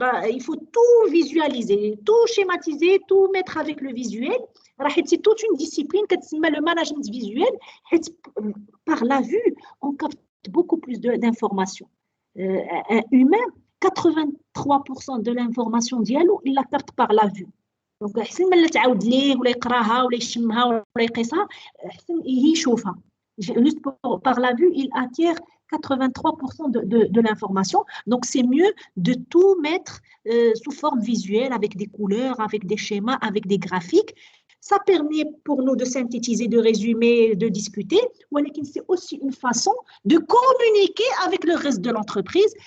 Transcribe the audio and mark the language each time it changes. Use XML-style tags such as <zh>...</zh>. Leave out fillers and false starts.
<fr>Il faut tout visualiser, tout schématiser, tout mettre avec le visuel. C'est toute une discipline qui s'appelle le management visuel. Par la vue, on capte beaucoup plus d'informations. Un humain, 83% de l'information diallo, il la capte par la vue. Donc,</fr> <ar>احسن من اللي تعاود ليه ولا يقراها ولا يشمها ولا يقيسها احسن يشوفها.</ar> <fr>Juste par la vue, il attire 83% de l'information. Donc, c'est mieux de tout mettre sous forme visuelle avec des couleurs, avec des schémas, avec des graphiques. Ça permet pour nous de synthétiser, de résumer, de discuter. Mais c'est aussi une façon de communiquer avec le reste de l'entreprise.</fr>